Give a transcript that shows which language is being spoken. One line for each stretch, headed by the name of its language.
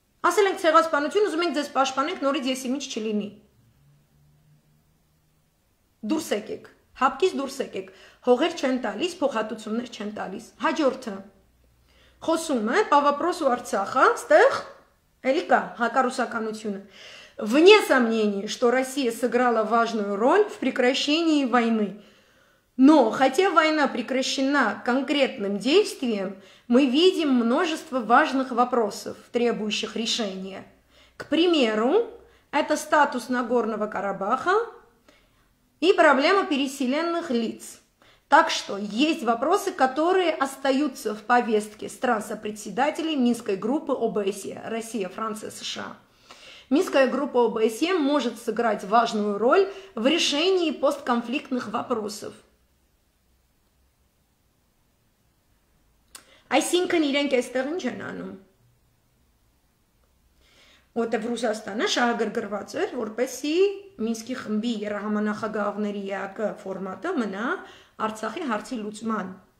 Armenian: Ասել ենք ցեղասպանություն, ուզում ենք ձեզ պաշտպանենք, նորից եսի միջ չլինի։ Դուրս եկեք, ՀԱՊԿ-ից դուրս եկեք, հողեր չեն տալիս, փոխհատուցումներ չեն տալիս։ Հաջորդը խոսում է
Russian: по вопросу
Armenian: Արցախը, ստեղ էլի կա հակառուսականությունը։
Russian: Вне сомнений, что Россия сыграла важную роль в прекращении войны. Но, хотя война прекращена конкретным действием, мы видим множество важных вопросов, требующих решения. К примеру, это статус Нагорного Карабаха и проблема переселенных лиц. Так что есть вопросы, которые остаются в повестке стран-сопредседателей Минской группы ОБСЕ, Россия, Франция, США. Минская группа ОБСЕ может сыграть важную роль в решении постконфликтных вопросов.
Armenian: Այսինքն իրենք այստեղ ինչ են անում։ Որտեվ Ռուսաստանը շահագրգռված էր, որպեսզի Մինսկի խմբի երրահամանախագահողների ԵԱԿ ֆորմատը մնա Արցախի հարցի լուծման